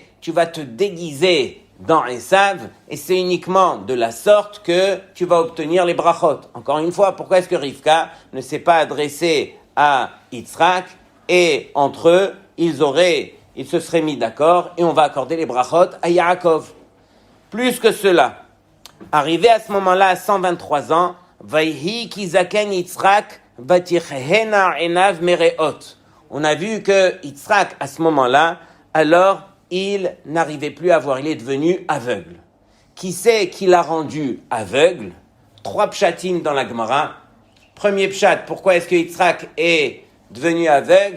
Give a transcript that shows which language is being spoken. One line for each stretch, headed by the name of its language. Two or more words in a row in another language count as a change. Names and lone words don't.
French: Tu vas te déguiser dans Esav, et c'est uniquement de la sorte que tu vas obtenir les brachot. Encore une fois, pourquoi est-ce que Rivka ne s'est pas adressé à Yitzhak, et entre eux, ils se seraient mis d'accord, et on va accorder les brachot à Yaakov. Plus que cela, arrivé à ce moment-là, à 123 ans,
Hebrew: ויהי כי זקן יצחק ותכהין עיניו מראות.
French: On a vu que Yitzhak, à ce moment-là, alors, il n'arrivait plus à voir, il est devenu aveugle. Qui c'est qui l'a rendu aveugle? 3 pshatim dans la Gemara. Premier pshat, pourquoi est-ce que Yitzhak est devenu aveugle?